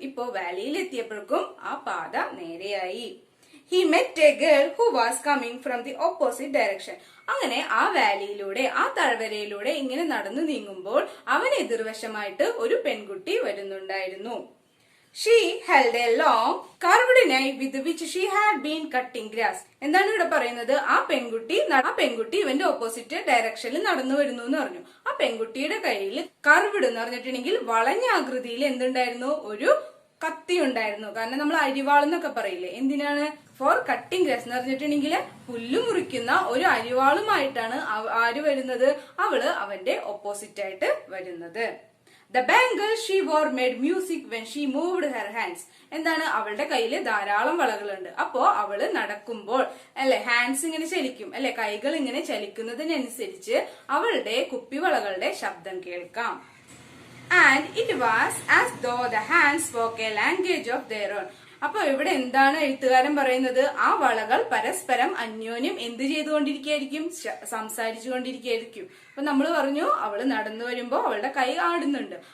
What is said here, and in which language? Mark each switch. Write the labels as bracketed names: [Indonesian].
[Malayalam] ഇപ്പോ വാലിയിൽ എത്തിയപ്പോഴേക്കും ആ പാത നേരെയായി. [English] He met a girl who was coming from the opposite direction. [Malayalam] അങ്ങനെ ആ വാലിയിലൂടെ, ആ താഴ്വരയിലൂടെ ഇങ്ങനെ നടന്നു നീങ്ങുമ്പോൾ അവന് എതിർവശമായിട്ട് ഒരു പെൺകുട്ടി വരുന്നുണ്ടായിരുന്നു. [English] She held a long, curved knife with which she had been cutting grass. [Malayalam] എന്താണ് ഇവിടെ പറയുന്നത്? ആ പെൺകുട്ടി ഇവന്റെ ഓപ്പോസിറ്റ് ഡയറക്ഷനിൽ നടന്നു വരുന്നു എന്ന് പറഞ്ഞു. ആ പെൺകുട്ടിയുടെ കയ്യിൽ കർവ്ഡ് എന്ന് പറഞ്ഞിട്ടുണ്ടെങ്കിൽ വളഞ്ഞ ആകൃതിയിൽ എന്തുണ്ടായിരുന്നു? ഒരു കത്തി ഉണ്ടായിരുന്നു. കാരണം നമ്മൾ അരിവാളെന്നൊക്കെ പറയില്ലേ, എന്തിനാണ്? [English] for cutting grass [Malayalam] എന്ന് പറഞ്ഞിട്ടുണ്ടെങ്കിൽ പുല്ല് മുറിക്കുന്ന ഒരു അരിവാളുമായിട്ടാണ് ആര് വരുന്നത്? അവള് അവന്റെ ഓപ്പോസിറ്റ് ആയിട്ട് വരുന്നത്. [English] The bangle she wore made music when she moved her hands. [Malayalam] എന്താണ്? അവളുടെ കയ്യില് ധാരാളം വളകളുണ്ട്. അപ്പോ അവള് നടക്കുമ്പോൾ അല്ലെ ഹാൻഡ്സ് ഇങ്ങനെ ചലിക്കും അല്ലെ, കൈകൾ ഇങ്ങനെ ചലിക്കുന്നതിനനുസരിച്ച് അവളുടെ കുപ്പിവളകളുടെ ശബ്ദം കേൾക്കാം. [English] And it was as though the hands spoke a language of their own. [Malayalam] അപ്പൊ ഇവിടെ എന്താണ് എഴുത്തുകാരൻ പറയുന്നത്? ആ വളകൾ പരസ്പരം അന്യോന്യം എന്ത് ചെയ്തുകൊണ്ടിരിക്കുകയായിരിക്കും? സംസാരിച്ചു കൊണ്ടിരിക്കുകയായിരിക്കും. അപ്പൊ നമ്മൾ പറഞ്ഞു അവള് നടന്നു വരുമ്പോ അവളുടെ കൈ ആടുന്നുണ്ട്.